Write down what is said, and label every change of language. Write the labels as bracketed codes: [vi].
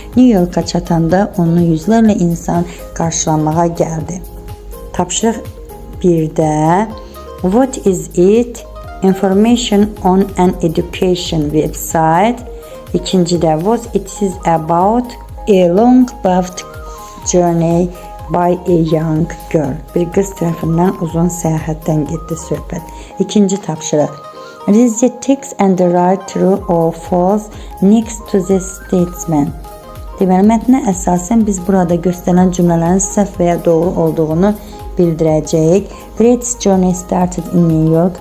[az] New York'a çatanda onu yüzlərlə insan qarşılamağa gəldi. Tapşırıq 1-də [en] What is it? Information on an education website. İkincidə what it is about? A long boat journey by a young girl. [az] Bir qız tərəfindən uzun səyahətdən getdi söhbət. İkinci tapşırıq. [en] Read the text and write true or false next to the statement. [az] Deməli, mətnə əsasən biz burada göstərilən cümlələrin səhv və ya doğru olduğunu bildirəcəyik. [en] Greatest journey started in New York.